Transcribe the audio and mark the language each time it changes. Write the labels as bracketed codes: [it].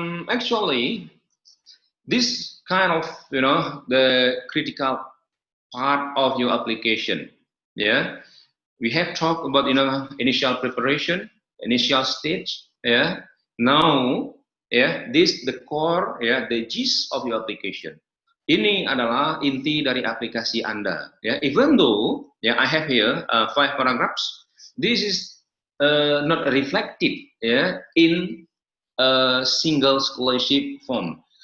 [en] Actually, this kind of the critical part of your application. We have talked about initial preparation, initial stage. Now this the core, the gist of your application. [id] Ini adalah inti dari aplikasi Anda. [en] Even though I have here 5 paragraphs, this is not reflected in a single scholarship form.